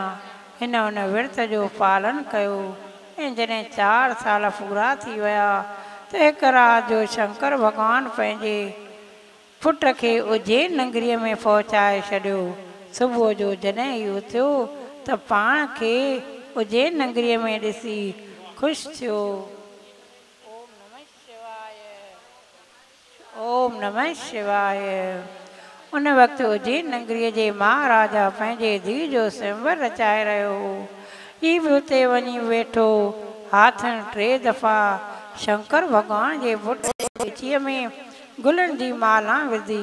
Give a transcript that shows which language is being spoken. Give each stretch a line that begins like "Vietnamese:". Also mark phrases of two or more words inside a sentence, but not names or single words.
Sindhi: हिन उन विर्त जो पालन कयो ऐं जॾहिं 4 साल पूरा थी विया त हिकु राति जो शंकर भॻवानु पंहिंजे पुट खे उज्जैन नगरीअ में पहुचाए छॾियो। सुबुह जो जॾहिं ई उथियो त पाण खे उज्जैन नगरीअ में ॾिसी ख़ुशि थियो।
Sanskrit: ओम नमः शिवाय।
Sindhi: उन वक़्तु उज्जैन नगरीअ जे महाराजा पंहिंजे धीउ जो स्वयंवर रचाए रहियो हो। हीउ बि उते वञी वेठो। हाथनि 3 दफ़ा शंकर भॻवान जे पुट जे पेचीअ में गुलनि जी माला विधी।